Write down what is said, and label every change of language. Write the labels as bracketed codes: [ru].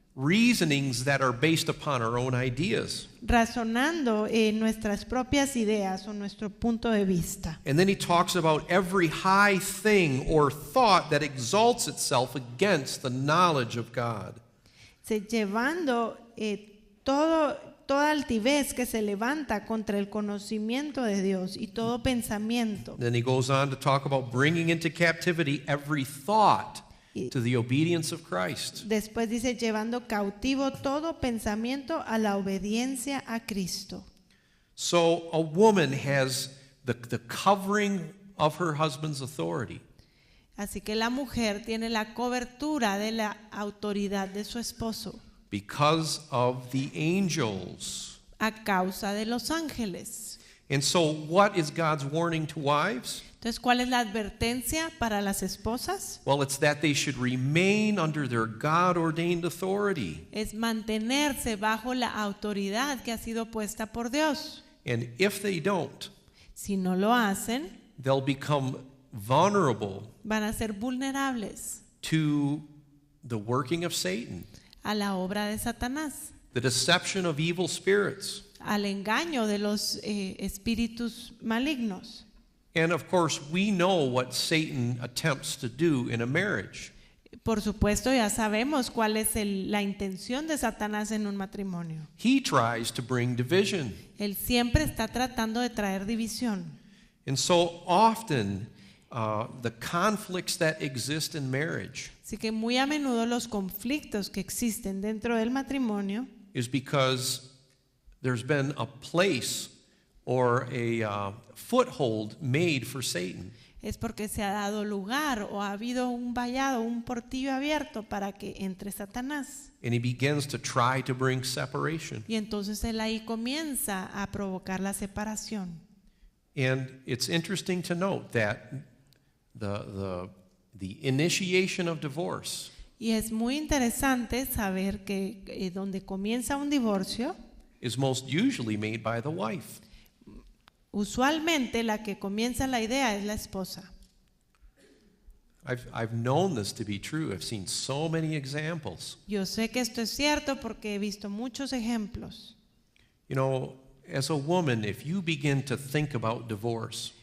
[en] Reasonings that are based upon our own ideas. [es] razonando en nuestras propias ideas o nuestro punto de vista. [en] And then he talks about every high thing or thought that exalts itself against the knowledge of God. [es] Llevando toda altivez que se levanta contra el conocimiento de Dios y todo pensamiento. [en] Then he goes on to talk about bringing into captivity every thought to the obedience of Christ. [es] Después dice llevando cautivo todo pensamiento a la obediencia a Cristo. [en] So a woman has the covering of her husband's authority. [es] Así que la mujer tiene la cobertura de la autoridad de su esposo [en] Because of the angels. [es] a causa de los ángeles. [en] And so what is God's warning to wives? [es] Entonces, ¿cuál es la advertencia para las esposas? [en] Well, it's that they should remain under their God-ordained authority. [es] Es mantenerse bajo la autoridad que ha sido puesta por Dios. [en] And if they don't, [es] Si no lo hacen, [en] they'll become vulnerable [es] van a ser vulnerables [en] to the working of Satan, [es] a la obra de Satanás, [en] the deception of evil spirits. [es] al engaño de los espíritus malignos. [en] And of course, we know what Satan attempts to do in a marriage. [es] Por supuesto, ya sabemos cuál es la intención de Satanás en un matrimonio. [en] He tries to bring division. [es] Él siempre está tratando de traer división. [en] And so often, the conflicts that exist in marriage [es] Así que muy a menudo los conflictos que existen dentro del matrimonio [en] is because there's been a place or a foothold made for Satan. [es] es porque se ha dado lugar o ha habido un vallado, un portillo abierto para que entre Satanás. [en] And he begins to try to bring separation. [es] Y entonces él ahí comienza a provocar la separación. [en] And it's interesting to note that the the initiation of divorce [es] Y es muy interesante saber que donde comienza un divorcio, [en] is most usually made by the wife. [es] usualmente la que comienza la idea es la esposa. [en] I've known this to be true. I've seen so many examples. [es] Yo sé que esto es cierto porque he visto muchos ejemplos. [en] You know, as a woman, if you begin to think about divorce,